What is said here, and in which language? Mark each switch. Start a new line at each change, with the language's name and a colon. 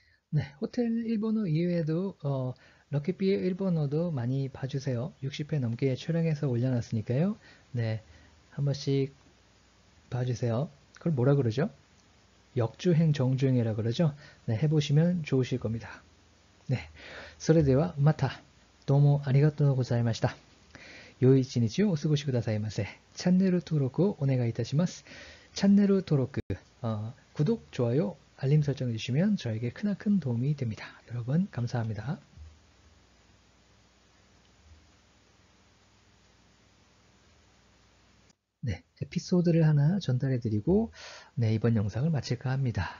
Korean: 네, 호텔 일본어 이외에도 럭키비의 일본어도 많이 봐주세요. 60회 넘게 촬영해서 올려놨으니까요. 네, 한 번씩 봐주세요. 그걸 뭐라 그러죠? 역주행 정주행이라 그러죠. 네, 해보시면 좋으실 겁니다.
Japanese: 네, それではまたどうもありがとうございました。良い一日をお過ごしくださいませ。チャンネル登録をお願いいたします。
Korean: チャンネル登録, 구독, 좋아요, 알림 설정 해주시면 저에게 크나큰 도움이 됩니다. 여러분 감사합니다. 네, 에피소드를 하나 전달해드리고 네, 이번 영상을 마칠까 합니다.